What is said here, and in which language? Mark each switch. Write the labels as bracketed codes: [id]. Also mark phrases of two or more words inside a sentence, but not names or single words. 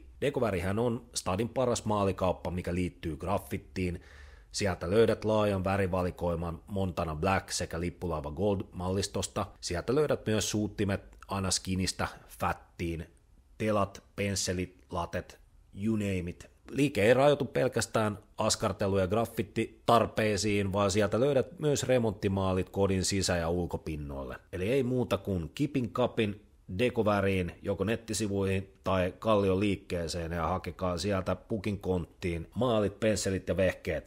[fi] Decovärihän on stadin paras maalikauppa, mikä liittyy graffittiin. Sieltä löydät laajan värivalikoiman Montana Black sekä Lippulaiva Gold-mallistosta. Sieltä löydät myös suuttimet aina skinistä fattiin, telat, pensselit, latet, [en] you name it. [fi] Liike ei rajoitu pelkästään askartelu- ja graffittitarpeisiin, vaan sieltä löydät myös remonttimaalit kodin sisä- ja ulkopinnoille. Eli ei muuta kuin kipin kapin Decoväriin, joko nettisivuihin tai Kallion liikkeeseen ja hakekaa sieltä pukin konttiin maalit, pensselit ja vehkeet.